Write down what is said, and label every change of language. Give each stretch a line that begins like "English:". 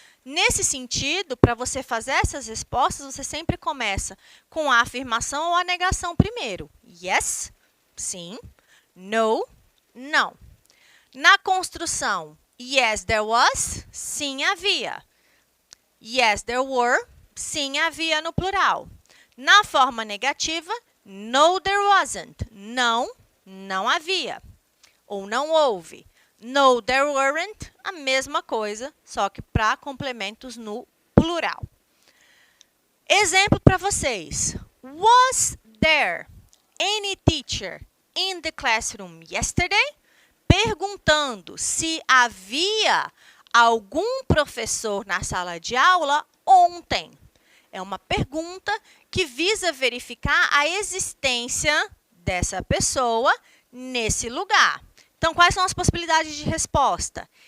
Portuguese: Nesse sentido, para você fazer essas respostas, você sempre começa com a afirmação ou a negação primeiro.
English: Yes,
Portuguese: sim.
English: No,
Portuguese: não. Na construção,
English: yes, there was,
Portuguese: sim, havia.
English: Yes, there were,
Portuguese: sim, havia no plural. Na forma negativa,
English: no, there wasn't.
Portuguese: Não, não havia. Ou não houve.
English: No, there weren't,
Portuguese: a mesma coisa, só que para complementos no plural. Exemplo para vocês.
English: Was there any teacher in the classroom yesterday?
Portuguese: Perguntando se havia algum professor na sala de aula ontem. É uma pergunta que visa verificar a existência dessa pessoa nesse lugar. Então, quais são as possibilidades de resposta?